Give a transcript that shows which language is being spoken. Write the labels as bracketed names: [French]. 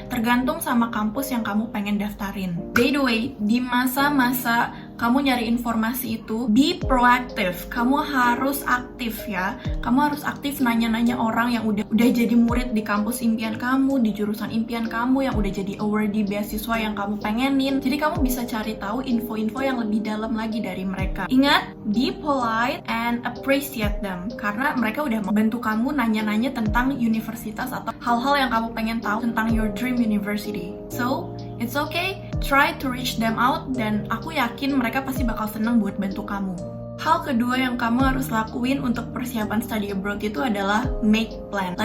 [Indonesian] Tergantung sama kampus yang kamu pengen daftarin. [English] By the way, [Indonesian] di masa-masa kamu nyari informasi itu, [English] be proactive. [Indonesian] Kamu harus aktif ya. Kamu harus aktif nanya-nanya orang yang udah jadi murid di kampus impian kamu, di jurusan impian kamu, yang udah jadi awardee beasiswa yang kamu pengenin. Jadi kamu bisa cari tahu info-info yang lebih dalam lagi dari mereka. Ingat, [English] be polite and appreciate them. [Indonesian] Karena mereka udah membantu kamu nanya-nanya tentang universitas atau hal-hal yang kamu pengen tahu tentang [English] your dream university. So, it's okay, try to reach them out, [Indonesian] dan aku yakin mereka pasti bakal senang buat bantu kamu. Hal kedua yang kamu harus lakuin untuk persiapan study abroad itu adalah [English] make plan.